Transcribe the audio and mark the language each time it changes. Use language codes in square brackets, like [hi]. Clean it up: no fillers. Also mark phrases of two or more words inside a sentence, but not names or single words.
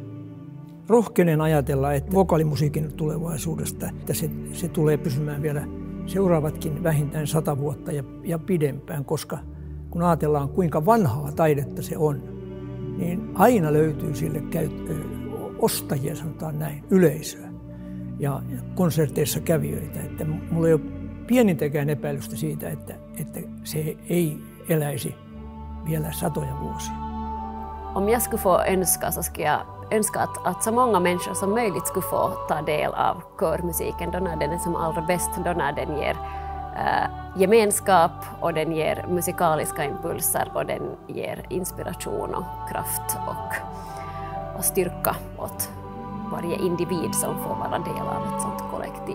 [fi] Rohkenen ajatella, että vokaalimusiikin tulevaisuudesta, että se tulee pysymään vielä seuraavatkin vähintään 100 vuotta ja pidempään, koska kun ajatellaan kuinka vanhaa taidetta se on, niin aina löytyy sille ostajia, sanotaan näin, yleisöä ja konserteissa kävijöitä. Että mulla ei ole pienintäkään epäilystä siitä, että se ei eläisi vielä satoja vuosia. [sv] Om jag skulle få önska så skulle jag önska att så många människor som möjligt skulle få ta del av körmusiken då när den är som allra bäst, då när den ger gemenskap och den ger musikaliska impulser och den ger inspiration och kraft och styrka åt varje individ som får vara del av ett sånt kollektiv.